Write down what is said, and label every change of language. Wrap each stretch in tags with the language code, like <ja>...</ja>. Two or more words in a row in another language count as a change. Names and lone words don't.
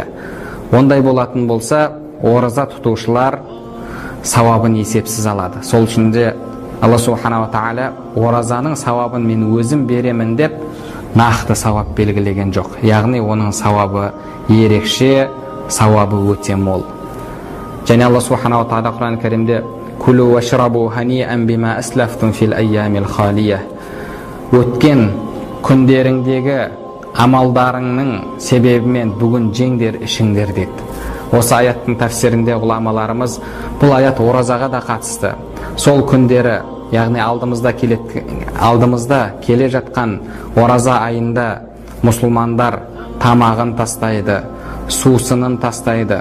<kk>Ондай болатын болса, ораза тұтушылар сауабын есепсіз алады. Сол үшін де Алла Субхана ва Тағала оразаның сауабын мен өзім беремін деп нақты сауап белгілеген жоқ. Яғни оның сауабы ерекше, сауабы өте мол. Және Алла субханала тағала Құран Кәрімде</kk> <ar>«كلوا واشربوا هنيئا بما أسلفتم في الأيام الخالية».</ar> <kk>Өткен күндеріңдегі амалдарыңның себебімен бүгін жеңдер, ішіңдер дейді. Осы аяттың тәфсирінде ғұламаларымыз бұл аят оразаға да қатысты. Сол күндері, яғни алдымызда келе жатқан ораза айында мұсылмандар тамағын тастайды, сусынын тастайды.</kk>